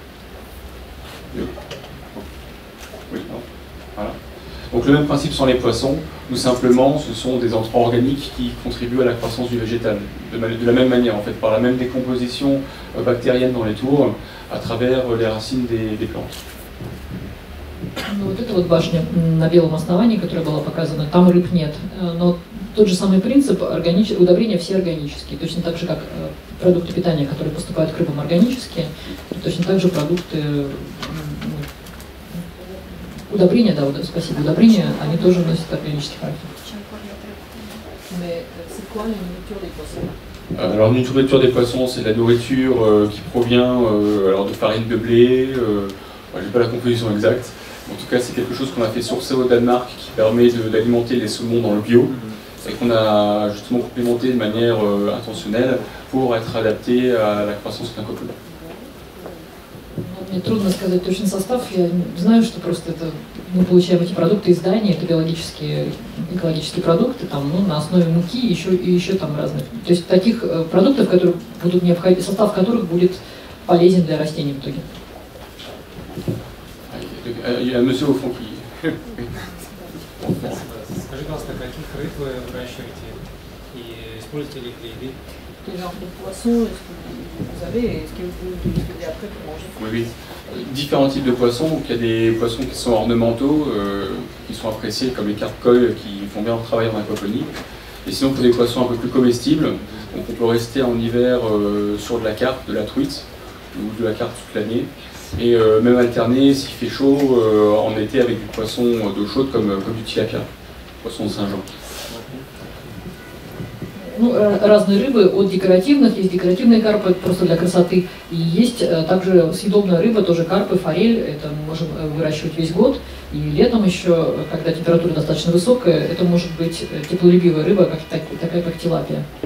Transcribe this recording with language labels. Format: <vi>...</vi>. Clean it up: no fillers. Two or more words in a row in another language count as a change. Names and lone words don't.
<fr>Oui, non. Voilà. Donc le même principe sont les poissons, où simplement ce sont des entrants organiques qui contribuent à la croissance du végétal, de la même manière en fait, par la même décomposition bactérienne dans les tours, à travers les racines des plantes.</fr> <ru>Ну, вот эта вот башня на белом основании, которая была показана, там рыб нет. Но тот же самый принцип, удобрения все органические, точно так же, как продукты питания, которые поступают к рыбам, органические, точно так же продукты, удобрения, да, спасибо, удобрения, они тоже носят органический характер.</ru> <fr>Alors, la nourriture des poissons, c'est de la nourriture qui provient alors de farine de blé, je n'ai pas la composition exacte, en tout cas c'est quelque chose qu'on a fait sourcer au Danemark qui permet d'alimenter les saumons dans le bio et qu'on a justement complémenté de manière intentionnelle pour être adapté à la croissance d'un coqueluche.</fr> <ru>Мне трудно сказать точный состав, я знаю, что просто это, мы получаем эти продукты из Дании, это биологические, экологические продукты, там, на основе муки и еще там разных. То есть таких продуктов, которые будут необходимы, состав которых будет полезен для растений в итоге.</ru> <fr>Il y a un monsieur au fond qui...</fr> <ru>Скажи, пожалуйста, каких рыб вы выращиваете и используете ли их для еды?</ru> <fr>Quel genre de poisson est-ce que vous avez et est-ce que vous l'utilisez après pour manger? Oui, oui. Différents types de poissons. Donc, il y a des poissons qui sont ornementaux, qui sont appréciés comme les carpe-coïs qui font bien leur travail en aquaponie. Et sinon, pour des poissons un peu plus comestibles, donc on peut rester en hiver sur de la carpe, de la truite ou de la carpe toute l'année. Et même alterner, s'il fait chaud, en été avec du poisson d'eau chaude comme du tilapia, poisson de Saint-Jean.</fr> <ru>Ну, разные рыбы, от декоративных, есть декоративные карпы, просто для красоты, и есть также съедобная рыба, тоже карпы, форель, это мы можем выращивать весь год, и летом еще, когда температура достаточно высокая, это может быть теплолюбивая рыба, такая как тилапия.</ru>